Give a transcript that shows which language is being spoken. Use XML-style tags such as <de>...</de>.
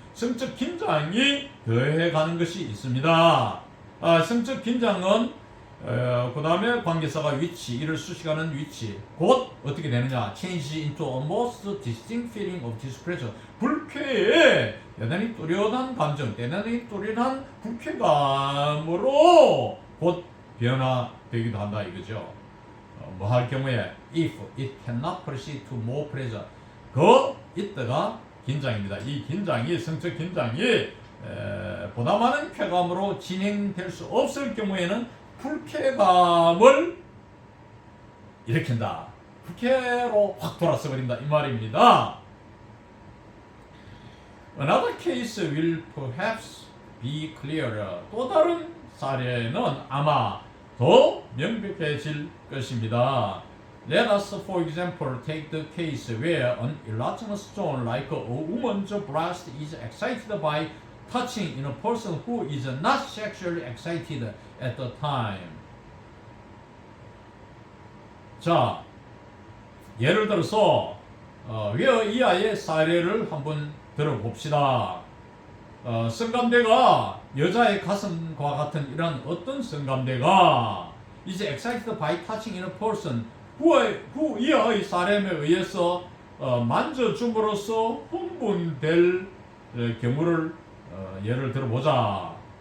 <ko>성적 긴장이 더해가는 것이 있습니다. 성적 긴장은 그 다음에 관계사가 위치, 이를 수식하는 위치, 곧 어떻게 되느냐?</ko> <en>change into a most distinct feeling of displeasure.</en> <ko>불쾌에 대단히 뚜렷한 감정, 대단히 뚜렷한 불쾌감으로 곧 변화되기도 한다 이거죠. 뭐 할 경우에</ko> <en>if it cannot proceed to more pleasure.</en> <ko>이때가 긴장입니다. 이 긴장이 성적 긴장이 보다 많은 쾌감으로 진행될 수 없을 경우에는 불쾌감을 일으킨다. 불쾌로 확 돌아서 버린다 이 말입니다.</ko> <en>Another case will perhaps be clearer.</en> <ko>또 다른 사례는 아마 더 명백해질 것입니다.</ko> <en>Let us, for example, take the case where an erogenous zone like a woman's breast is excited by touching in a person who is not sexually excited at the time.</en> <ko>자, 예를 들어서 이 아이의 사례를 한번 들어봅시다. 성감대가 여자의 가슴과 같은 이런 어떤 성감대가</ko> <en>is excited by touching in a person who</en> <ko>이 아이 사람에 의해서 만져줌으로써 흥분될 경우를 예를 들어보자.</ko>